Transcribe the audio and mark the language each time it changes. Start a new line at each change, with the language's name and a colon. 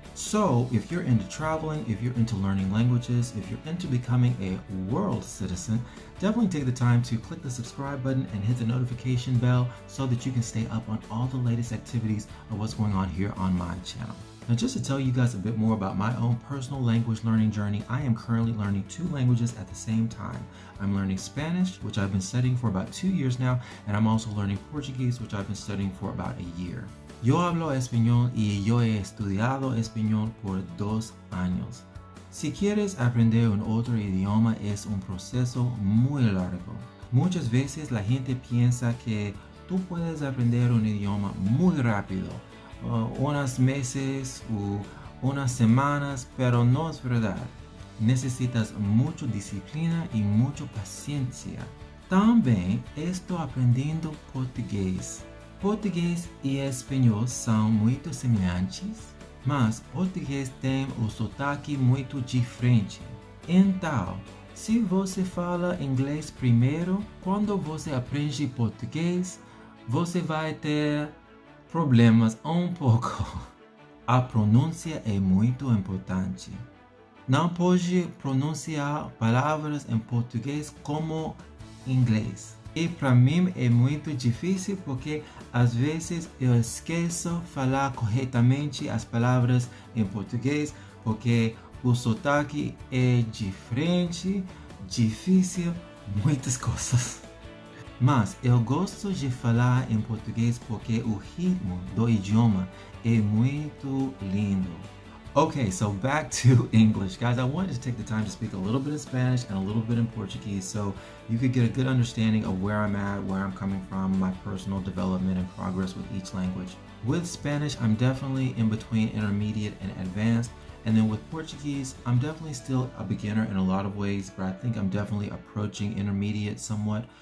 English: So if you're into traveling, if you're into learning languages, if you're into becoming a world citizen, definitely take the time to click the subscribe button and hit the notification bell so that you can stay up on all the latest activities of what's going on here on my channel. Now, just to tell you guys a bit more about my own personal language learning journey, I am currently learning 2 languages at the same time. I'm learning Spanish, which I've been studying for about 2 years now, and I'm also learning Portuguese, which I've been studying for about a year.
Spanish: Yo hablo español y yo he estudiado español por 2 años. Si quieres aprender un otro idioma es un proceso muy largo. Muchas veces la gente piensa que tú puedes aprender un idioma muy rápido, unos meses o unas semanas, pero no es verdad. Necesitas mucha disciplina y mucha paciencia. También estoy aprendiendo portugués.
Portuguese: Português e espanhol são muito semelhantes, mas português tem um sotaque muito diferente. Então, se você fala inglês primeiro, quando você aprende português, você vai ter problemas um pouco. A pronúncia é muito importante. Não pode pronunciar palavras em português como em inglês. E para mim é muito difícil porque às vezes eu esqueço falar corretamente as palavras em português porque o sotaque é diferente, difícil, muitas coisas. Mas eu gosto de falar em português porque o ritmo do idioma é muito lindo.
English: Okay, so back to English. Guys, I wanted to take the time to speak a little bit in Spanish and a little bit in Portuguese so you could get a good understanding of where I'm at, where I'm coming from, my personal development and progress with each language. With Spanish, I'm definitely in between intermediate and advanced. And then with Portuguese, I'm definitely still a beginner in a lot of ways, but I think I'm definitely approaching intermediate somewhat.